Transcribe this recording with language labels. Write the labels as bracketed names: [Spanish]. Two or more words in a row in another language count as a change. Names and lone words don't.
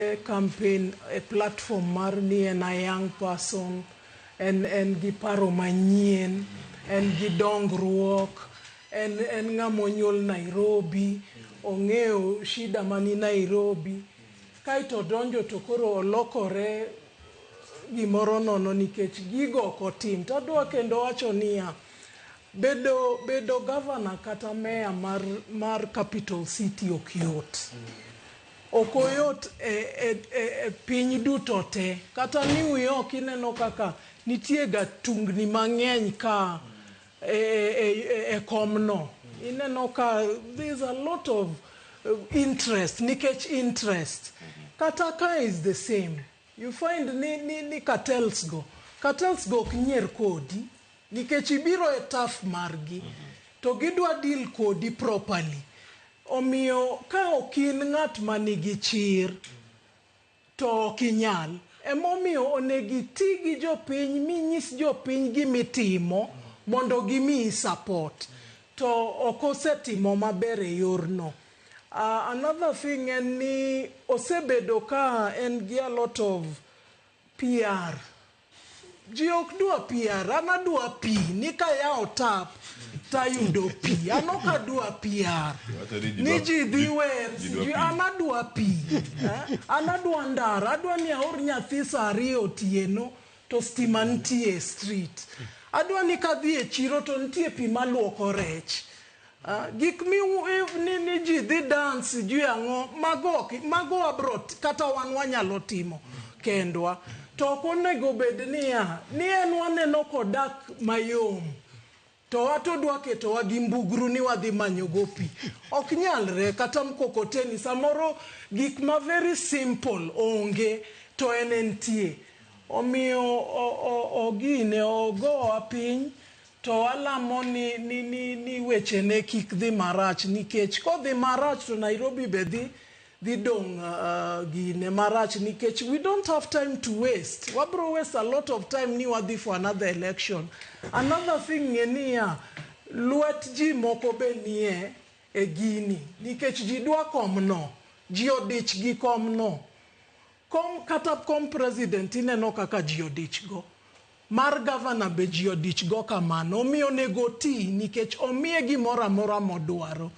[English] campaign a platform [Luo (Kenya and Tanzania)] mar ni en [English] a young person [Luo (Kenya and Tanzania)] en gi paro manyien, en gi dongruok, en ng'ama onyuol Nairobi, ong'eyo shida mani Nairobi, kaito donjo to koro olokore gimoro nono nikech gigo ok otim. To adwa kendo wacho niya, bedo governor kata mayor mar [English] capital city [Luo (Kenya and Tanzania)] ok yot. Ok oyot e piny duto te. Kata New York ineno kaka nitie ga tungni mang'eny ka e komno. Ineno ka [English] there's a lot of interest, [Luo (Kenya and Tanzania)] nikech interest. Kata ka [English] is the same. You find [Luo (Kenya and Tanzania)] ni cartels go ok nyier kodi, nikech ibiro e taf margi to gidwa deal kodi properly. Omiyo ka okin ng'at manigi chir to ok inyal. Emomiyo onegi ti gi jopiny, minyis jopiny gimitimo mondo gimiyi support. To ok osetimo maber e yorno. [English] Another thing [Luo (Kenya and Tanzania)] en ni osebedo ka en gi [English] a lot of PR. [Luo (Kenya and Tanzania)] Ji ok dwa PR, an adwa pi, ni ka yawo tap tayudo pi, an ok adwa PR. Ni ji dhi wer, an adwa pi, an adwa ndara, adwa ni aor nyathi saa 2 otieno to stima nitie e street. Adwa ni kadhi e chiro to nitie pi maluoko rech. Gik ni ji dhi dance juu ang'o, mago abrot kata wan wanyalo timo kendwa. To ok onego bed ni en waneno kodak mayom, to wato dwa ketowa gi mbugru ni wadhi manyogo pi. Ok nyalre, kata mkokoteni samoro gik ma [English] very simple [Luo (Kenya and Tanzania)] onge to en entie. Omiyo ogine ogowa piny to alamo ni weche ne kik dhi marach, nikech kodhi marach to Nairobi be dhi dong gine marach, nikech [English] we don't have time to waste. [Luo (Kenya and Tanzania)] Wabro [English] waste a lot of time [Luo (Kenya and Tanzania)] ni wadhi [English] for another election. Another thing [Luo (Kenya and Tanzania)] niya, luet ji moko be nie e gini, nikech ji dwa komno, ji odich gi komno. Kata kom president ineno kaka ji odich go. Mar governor be ji odich go kamano. Omiyo nego ti, nikech omiye gimoro amora modwaro.